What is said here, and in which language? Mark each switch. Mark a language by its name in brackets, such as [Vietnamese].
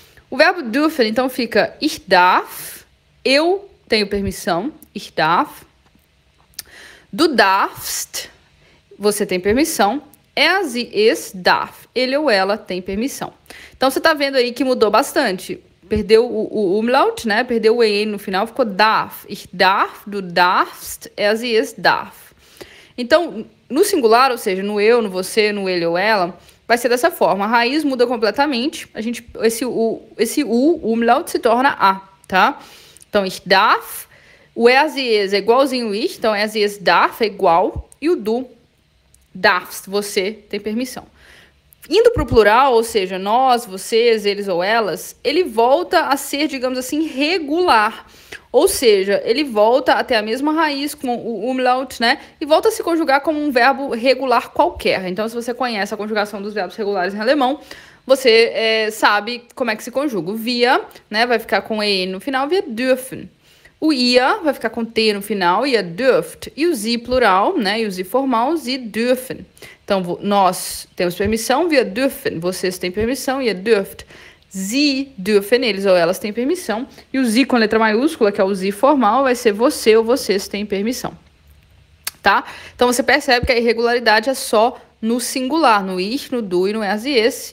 [Portuguese] O verbo dürfen, então, fica [German] ich darf, [Portuguese] eu tenho permissão, ich darf. [German] Du darfst, [Portuguese] você tem permissão. [German] Sie, es, darf. [Portuguese] Ele ou ela tem permissão. Então, você está vendo aí que mudou bastante. Perdeu o umlaut, né? Perdeu o EN no final, ficou darf. [German] Ich darf, du darfst, sie, es, darf. [Portuguese] Então, no singular, ou seja, no eu, no você, no ele ou ela, vai ser dessa forma. A raiz muda completamente. Esse umlaut se torna A, tá? Então, [German] ich darf. [Portuguese] O sie, es é igualzinho o ich. Então, [German] sie, es, darf [Portuguese] é igual. E o [German] du darfst, [Portuguese] você tem permissão. Indo para o plural, ou seja, nós, vocês, eles ou elas, ele volta a ser, digamos assim, regular. Ou seja, ele volta a ter a mesma raiz com o umlaut, né? E volta a se conjugar como um verbo regular qualquer. Então, se você conhece a conjugação dos verbos regulares em alemão, você sabe como é que se conjuga. O wir, né, vai ficar com EN no final, [German] wir dürfen. [Portuguese] O ihr vai ficar com T no final, [German] ihr dürft. [Portuguese] E o sie plural, né? E o sie formal, [German] sie dürfen. [Portuguese] Então, nós temos permissão, [German] wir dürfen. [Portuguese] Vocês têm permissão, [German] ihr dürft. Sie dürfen, [Portuguese] eles ou elas têm permissão. E o sie com letra maiúscula, que é o sie formal, vai ser você ou vocês têm permissão. Tá? Então, você percebe que a irregularidade é só no singular, no ich, no du e no sie, es.